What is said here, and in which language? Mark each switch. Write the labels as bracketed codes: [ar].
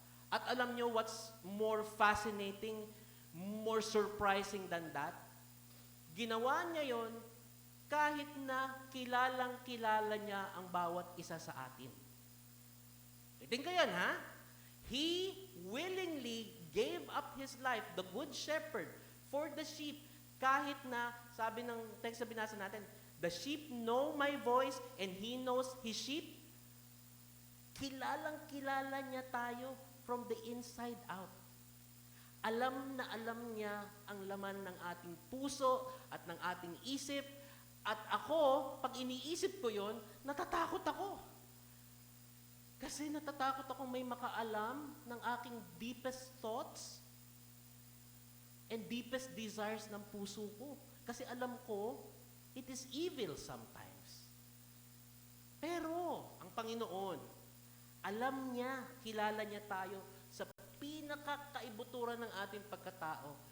[tl] At alam nyo [en] what's more fascinating, more surprising than that? [tl] Ginawa niya yon kahit na kilalang-kilala niya ang bawat isa sa atin. Itin ko yan, ha? [en] He willingly gave up His life, the good shepherd, for the sheep. [tl] Kahit na, sabi ng text na binasa natin, [en] the sheep know my voice and He knows His sheep. [tl] Kilalang-kilala niya tayo [en] from the inside out. [tl] Alam na alam niya ang laman ng ating puso at ng ating isip. At ako, pag iniisip ko yon, natatakot ako. Kasi natatakot akong may makaalam ng aking [en] deepest thoughts and deepest desires [tl] ng puso ko. Kasi alam ko, [en] it is evil sometimes. [tl] Pero, ang Panginoon, alam niya, kilala niya tayo sa pinakakaibuturan ng ating pagkatao.